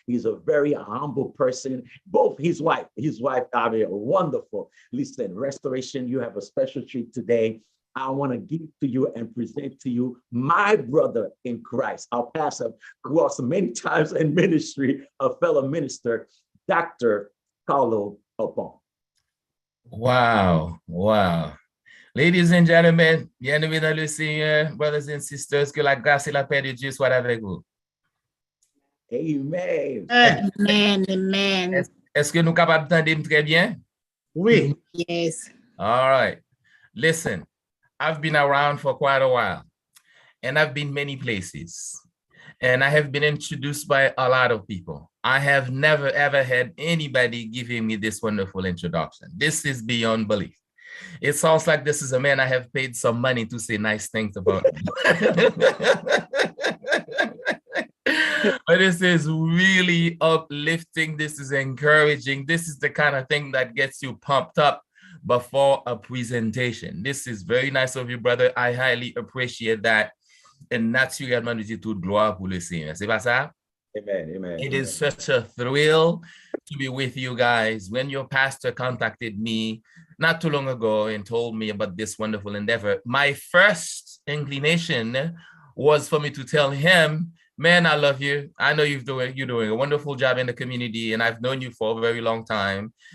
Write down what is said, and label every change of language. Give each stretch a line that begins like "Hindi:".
English: He's a very humble person. Both his wife, I mean, wonderful. Listen, Restoration, you have a special treat today. I want to give to you and present to you my brother in Christ, our pastor, across many times in ministry, a fellow minister, Dr. Carlo Opon. Wow, wow. Ladies and gentlemen,
French: bienvenue dans le Seigneur,
English: brothers and sisters,
French: que la grâce et la paix de Dieu soient avec vous.
English: Amen. Amen. Amen.
French: Est-ce que nous capables d'entendre très bien? Oui.
English: Yes. All right. Listen, I've been around for quite a while, and I've been many places, and I have been introduced by a lot of people. I have never, ever had anybody giving me this wonderful introduction. This is beyond belief. It sounds like this is a man I have paid some money to say nice things about. But this is really uplifting. This is encouraging. This is the kind of thing that gets you pumped up before a presentation. This is very nice of you, brother. I highly appreciate that.
French: Et naturellement, nous disons toute gloire pour le Seigneur. C'est pas ça?
English: Amen. Amen. It is such a thrill to be with you guys. When your pastor contacted me not too long ago and told me about this wonderful endeavor, my first inclination was for me to tell him, man, I love you. I know you're doing a wonderful job in the community, and I've known you for a very long time.